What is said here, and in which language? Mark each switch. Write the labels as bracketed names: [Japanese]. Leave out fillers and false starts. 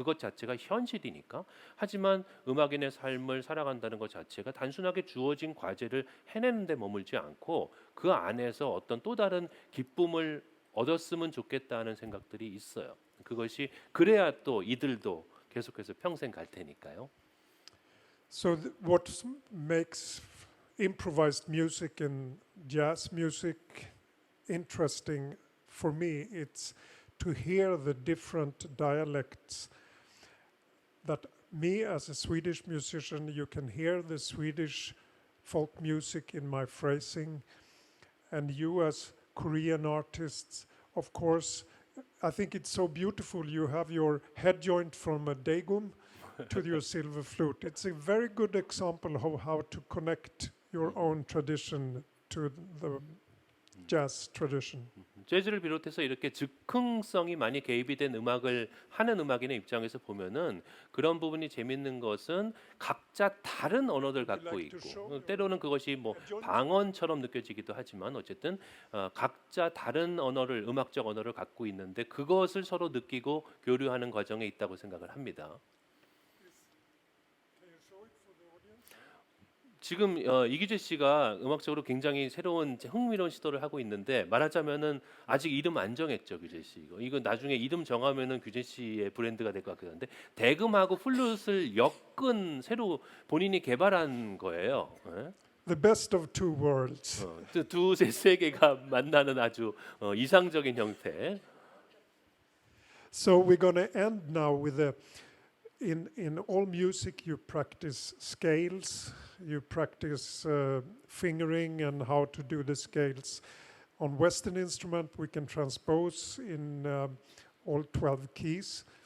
[Korean] 그것 자체가 현실이니까. 하지만 음악인의 삶을 살아간다는 것 자체가 단순하게 주어진 과제를 해내는데 머물지 않고 그 안에서 어떤 또 다른 기쁨을 얻었으면 좋겠다는 생각들이 있어요. 그것이 그래야 또 이들도 계속해서 평생 갈 테니까요. [English] So what makes improvised music and jazz music interesting for me, it's to hear the different dialects that me as a Swedish musician, you can hear the Swedish folk music in my phrasing, and you as Korean artists, of course, I think it's so beautiful. You have your head joint from a daegum to your silver flute. It's a very good example of how to connect your own tradition to the jazz tradition. [Korean] 재즈를 비롯해서 이렇게 즉흥성이 많이 개입이 된 음악을 하는 음악인의 입장에서 보면은 그런 부분이 재밌는 것은 각자 다른 언어를 갖고 있고 때로는 그것이 뭐 방언처럼 느껴지기도 하지만 어쨌든 각자 다른 언어를 음악적 언어를 갖고 있는데 그것을 서로 느끼고 교류하는 과정에 있다고 생각을 합니다. 지금 이규재 씨가 음악적으로 굉장히 새로운 흥미로운 시도를 하고 있는데 말하자면은 아직 이름 안 정했죠, 규재 씨. 이거 나중에 이름 정하면은 규재 씨의 브랜드가 될 것 같긴 한데 대금하고 플룻을 엮은 새로 본인이 개발한 거예요. 네? [English] The best of two worlds. [Korean] 두 세계가 만나는 아주 이상적인 형태. [English] So we're going to end now with in all music you practice scales, you practice fingering and how to do the scales. On Western instrument we can transpose in all 12 keys.